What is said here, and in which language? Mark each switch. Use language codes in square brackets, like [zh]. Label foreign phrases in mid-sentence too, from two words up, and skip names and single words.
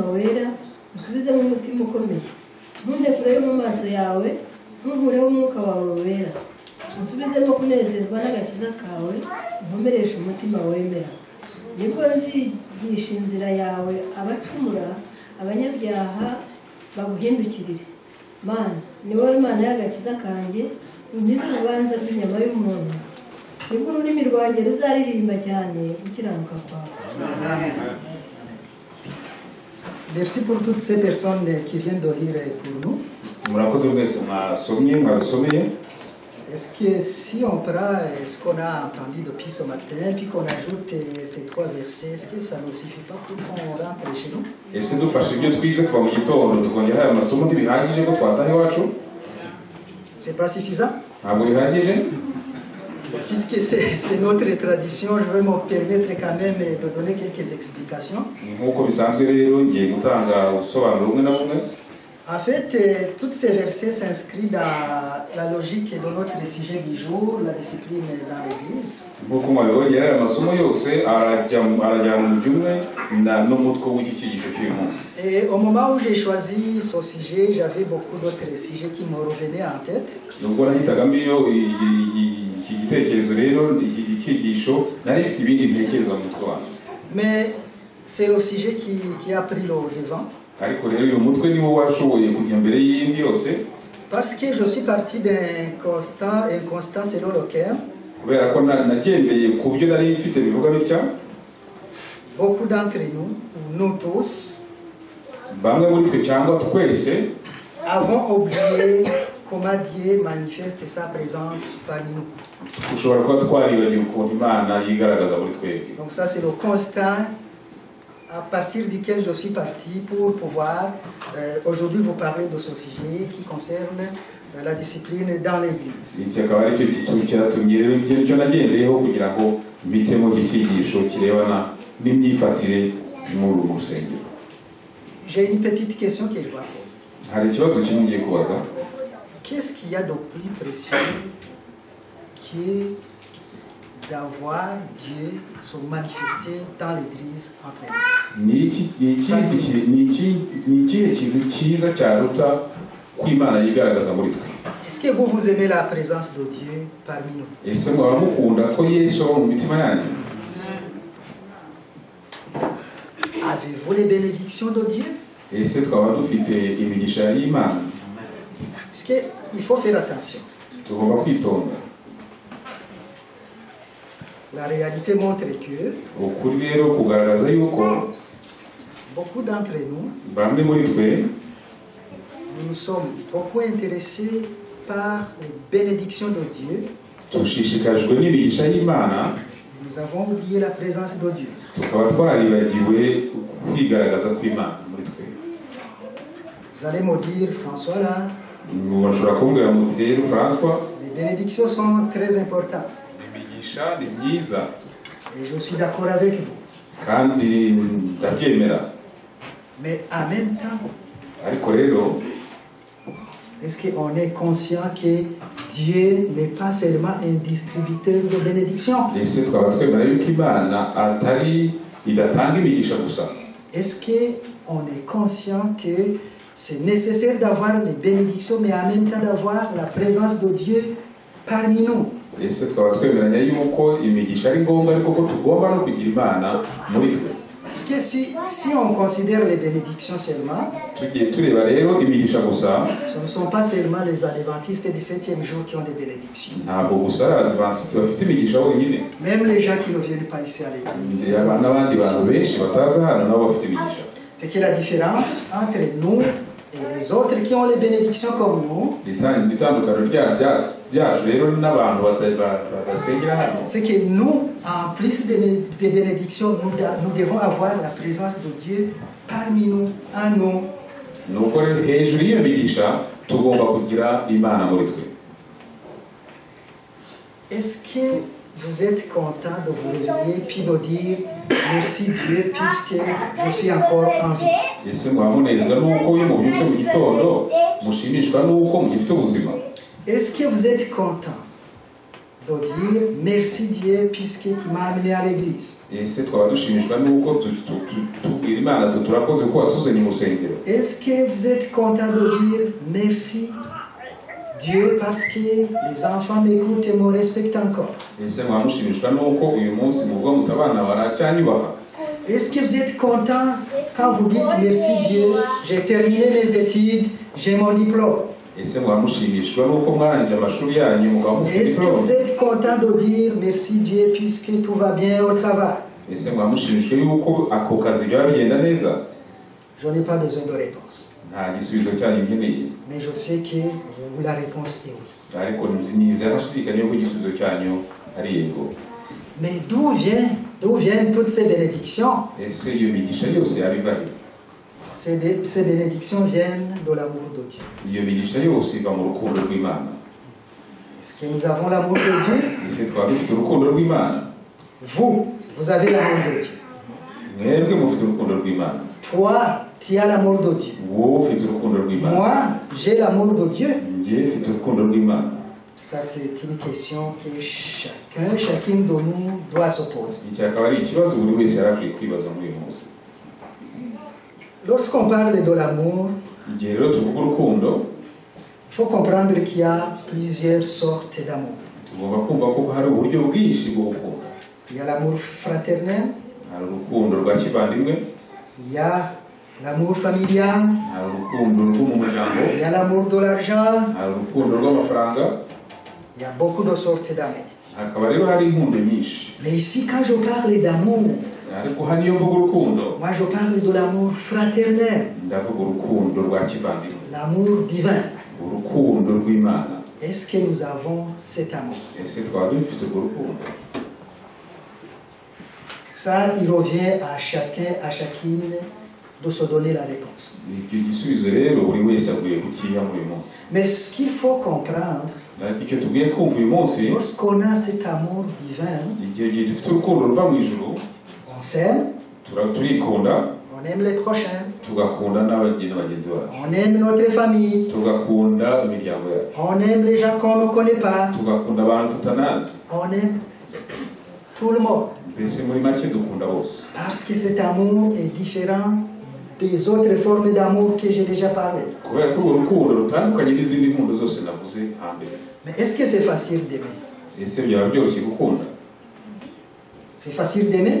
[rw] wera usubizemo umutima ukomeye ntunekureyo mu maso yawe ntunkureho umwuka wawe wera usubizemo kunezezwa n'agakiza kawe unkomereshe umutima wemera nibwo nzigisha inzira yawe abacumura abanyabyaha baguhindukirire Mana ni wowe Mana y'agakiza kanjye unkize urubanza rw'inyama y'umuntu nibwo ururimi rwanjye ruzaririmba cyane gukiranuka kwawe. [fr] Merci pour toutes ces personnes qui viennent de lire pour nous. [rw] murakoze mwese mwadusomeye. [fr] Est-ce que si on prend ce qu'on a entendu depuis ce matin, puis qu'on ajoute ces 3 versets, est-ce que ça ne suffit pas pour qu'on rentre chez nous? [rw] ese dufashe ibyo twize kuva mu gitondo tukongera aya masomo ntibihagije ko twataha iwacu? [fr] C'est pas suffisant? [rw] ntabwo bihagije. [fr] Puisque c'est notre tradition, je vais me permettre quand même de donner quelques explications. [rw] nk'uko bisanzwe rero ngiye gutanga ubusobanuro bumwe na bumwe. [fr] En fait, tous ces versets s'inscrivent dans la logique de notre sujet du jour, la discipline dans l'Église. [rw] nk'uko mwabibonye aya masomo yose arajyana umujyi umwe n'umutwe w'icyigisho cy'uyu munsi. [fr] Et au moment où j'ai choisi ce sujet, j'avais beaucoup d'autres sujets qui me revenaient en tête. [rw] nubwo nahitagamo iki gitekerezo rero icyigisho nari ifite ibindi bitekerezo mu mutwe wanjye. [fr] Mais c'est le sujet qui a pris le devant. [rw] ariko rero uyu mutwe niwo washoboye kujya mbere y'indi yose. [fr] Parce que je suis parti d'un constat selon lequel [rw] kubera ko nagendeye ku byo nari mfite bivuga bitya. [fr] beaucoup d'entre nous tous, [rw] bamwe muri twe cyangwa twese [fr] avons oublié comment Dieu manifeste sa présence parmi nous. [rw] ushobora kuba twaribagiwe ukuntu Imana yigaragaza muri twebwe. [fr] Donc ça c'est le constat à partir duquel je suis parti pour pouvoir aujourd'hui vous parler de ce sujet qui concerne la discipline dans l'Église. [rw] iki akaba ari cyo cyiciro cyatumye rero ibyo cyo nagendeyeho kugira ngo mbitemo iki cyigisho kirebana n'imyifatire muri uru rusengero. [fr] J'ai une petite question que je vais poser. [rw] Hari ikibazo kimwe ngiye kubaza. [fr] Qu'est-ce qu'il y a de plus précieux que d'avoir Dieu se manifester dans l'Église entre nous? [rw] Ni ikihe kintu cyiza cyaruta ko Imana yigaragaza muri twe? [fr] Est-ce que vous aimez la présence de Dieu parmi nous? [rw] Ese mwaba mukunda ko Yesu aba mu mitima yanyu? [fr] Avez-vous les bénédictions de Dieu? [rw] Ese twaba dufite imigisha y'Imana? [fr] Parce qu'il faut faire attention. [rw] Tugomba kwitonda. [fr] La réalité montre que [rw] Ukuri rero kugaragaza yuko [fr] beaucoup d'entre nous, [rw] bamwe muri twe [fr] nous sommes beaucoup intéressés par les bénédictions de Dieu. [rw] dushishikajwe n'imigisha y'Imana, [fr] Et nous avons oublié la présence de Dieu. [rw] tukaba twaribagiwe kwigaragaza kw'Imana muri twe. [fr] Vous allez me dire, François, là, [rw] Mushobora kumbwira muti rero François, [fr] les bénédictions sont très importantes. [rw] imigisha ni myiza [fr] Et je suis d'accord avec vous. [rw] kandi ndabyemera, [fr] Mais en même temps, [rw] ariko rero [fr] est-ce qu'on est conscient que Dieu n'est pas seulement un distributeur de bénédictions? [rw] ese twaba twemera yuko Imana idatanga imigisha gusa? [fr] Est-ce qu'on est conscient que c'est nécessaire d'avoir les bénédictions, mais en même temps d'avoir la présence de Dieu parmi nous? [rw] Ese twaba twemeranya yuko imigisha ari ngombwa ariko ko tugomba no kugira Imana muri twe? [fr] Parce que si on considère les bénédictions seulement, [rw] Tugiye tureba rero imigisha gusa, [fr] ce ne sont pas seulement les adventistes du 7e jour qui ont des bénédictions. [rw] ntabwo gusa ari Abadiventisti bafite imigisha bonyine. [fr] Même les gens qui ne viennent pas ici à l'église. [rw] N'abandi bantu benshi bataza hano nabo bafite imigisha. [fr] C'est que la différence entre nous et les autres qui ont les bénédictions comme nous, [rw] Itandukano ryacu rero n'abantu badasengera hano, [fr] c'est que nous, en plus des bénédictions, nous devons avoir la présence de Dieu parmi nous, en nous. [rw] ni uko rero hejuru y'iyo migisha tugomba kugira Imana muri twe. [fr] Est-ce que vous êtes content de vous réveiller puis de dire merci Dieu puisque je suis encore en vie? [rw] Ese mwaba munezezwa n'uko iyo mubyutse mu gitondo mushimishwa n'uko mugifite ubuzima? [fr] Est-ce que vous êtes content de dire merci Dieu puisque tu m'as amené à l'église? [rw] Ese twaba dushimishwa n'uko tubwira Imana turakoze ko watuzanye mu rusengero? [fr] Est-ce que vous êtes content de dire merci Dieu parce que les enfants m'écoutent et me respectent encore? [rw] Ese mwaba mushimishwa n'uko uyu munsi muvuga muti abana baracyanyubaha? [fr] Est-ce que vous êtes content quand vous dites merci Dieu, j'ai terminé mes études, j'ai mon diplôme? [rw] Ese mwaba mushimishwa n'uko mwarangije amashuri yanyu mukaba mufite [fr] Est-ce que diplôme? vous êtes content de dire merci Dieu puisque tout va bien au travail? [rw] Ese mwaba mushimishwa yuko ako kazi byaba bigenda neza? [fr] Je n'ai pas besoin de réponse. [rw] Nta gisubizo cyanyu nkeneye, [fr] Mais je sais que la réponse est oui. [rw] ariko nizera ntashidikanya yuko igisubizo cyanyu ari yego. [fr] Mais d'où viennent toutes ces bénédictions? [rw] Ese iyo migisha yose yabiva he? [fr] Ces bénédictions viennent de l'amour de Dieu. [rw] Iyo migisha yose iva mu rukundo rw'Imana. [fr] Est-ce que nous avons l'amour de Dieu? [rw] Ese twaba dufite urukundo rw'Imana? [fr] Vous avez l'amour de Dieu. [rw] Mwebwe mufite urukundo rw'Imana. [fr] Toi, tu as l'amour de Dieu. [rw] Wowe ufite urukundo rw'Imana. [fr] Moi, j'ai l'amour de Dieu. [rw] Njye mfite urukundo rw'Imana. [fr] Ça, c'est une question que chacune de nous doit se poser. [rw] Iki akaba ari ikibazo buri wese yari akwiye kwibaza muri uyu munsi. [fr] Lorsqu'on parle de l'amour, [rw] Igihe rero tuvuga urukundo, [fr] il faut comprendre qu'il y a plusieurs sortes d'amour. [rw] tugomba kumva ko hari uburyo bwinshi bwo gukunda. [fr] Il y a l'amour fraternel, [rw] Hari urukundo rwa kivandimwe, [fr] il y a l'amour familial, [rw] hari urukundo rwo mu muryango, [fr] il y a l'amour de l'argent, [rw] hari urukundo rw'amafaranga, [fr] il y a beaucoup de sortes d'amour. [rw] hakaba rero hari inkundo nyinshi. [fr] Mais ici, quand je parle d'amour, [rw] Ariko hano iyo mvuga urukundo, [fr] moi je parle de l'amour fraternel, [rw] ndavuga urukundo rwa kivandimwe, [fr] l'amour divin. [rw] urukundo rw'Imana. [fr] Est-ce que nous avons cet amour? [rw] Ese twaba dufite urwo rukundo? [fr] Ça, il revient à chacun, à chacune de se donner la réponse. [rw] icyo gisubizo rero buri wese akwiye kukiha muri uyu munsi. [fr] Mais ce qu'il faut comprendre, [rw] icyo tubwiye kumva uyu munsi, [fr] lorsqu'on a cet amour divin, [rw] igihe dufite urukundo ruva mu ijuru, [fr] on s'aime, [rw] turikunda, [fr] on aime les prochains, [rw] tugakunda n'abagenzi bacu, [fr] on aime notre famille, [rw] tugakunda imiryango yacu, [fr] on aime les gens qu'on ne connaît pas, [rw] tugakunda abantu tutanazi, [fr] on aime tout le monde. [rw] mbese muri make dukunda bose. [fr] Parce que cet amour est différent des autres formes d'amour que j'ai déjà parlé. [rw] kubera ko urwo rukundo rutandukanye n'izindi nkundo zose navuze hambere. [fr] Mais est-ce que c'est facile d'aimer? [rw] Ese byaba byoroshye gukunda? [fr] C'est facile d'aimer?